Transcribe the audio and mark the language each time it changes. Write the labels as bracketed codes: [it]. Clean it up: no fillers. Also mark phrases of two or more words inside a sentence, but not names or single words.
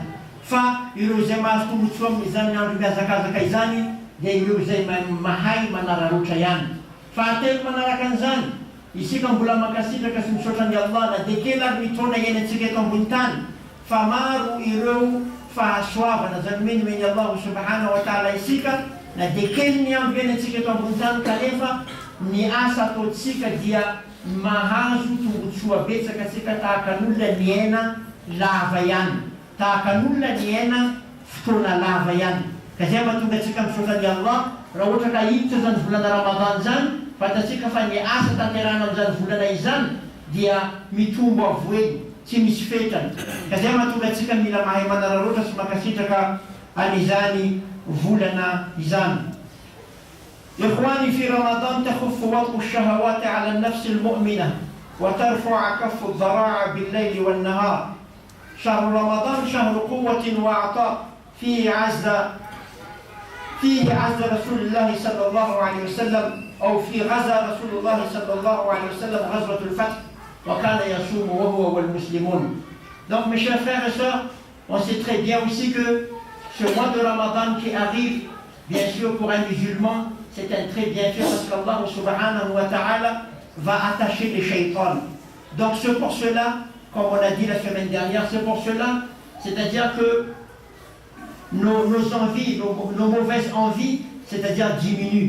[mg] Fa ireo izay mahazo tombotsoa amin'izany andro mihazakazaka izany dia ireo izay mahay manararotra ihany. Fahatelo manaraka an'izany, isika mbola mankasitraka sy misaotra ny Allah na dia kely ary ny taona iainantsika eto ambony tany, fa maro ireo fahasoavana. Izany hoe nomeny [ar] الله سبحانه وتعالى [mg] isika na dia kely ny andro iainantsika eto ambony tany, kanefa ny asa ataontsika dia mahazo tombotsoa betsaka tsika tahaka n'olona niaina lava ihany, tahaka n'olona niaina fotoana lava ihany. Ka zay mahatonga atsika misaotra ny Allah, raha ohatra ka hiditra zany volana Ramadan zany, fantatsika fa ny asa tanterana amin'izany volana izany dia mitombo avoely, tsy misy fetrany. Ka zay mahatonga atsika mila mahay manararoatra sy mankasitraka an'izany volana izany. [ar] إخواني في رمضان تخف وطء الشهوات على النفس المؤمنة وترفع كف الذراع بالليل والنهار. شهر رمضان شهر قوة وعطاء، فيه عز رسول الله صلى الله عليه وسلم، أو في غزا رسول الله صلى الله عليه وسلم غزوة الفتح وكان يصوم وهو والمسلمون. [fr] Donc mes chers frères et sœurs, on sait très bien aussi que ce mois de Ramadan qui arrive, bien sûr pour un musulman, c'est un très bien fait parce qu'Allah [ar] سبحانه وتعالى [fr] va attacher les shaitans. Donc c'est pour cela, comme on a dit la semaine dernière, c'est pour cela, c'est-à-dire que nos envies, nos mauvaises envies, c'est-à-dire diminuent.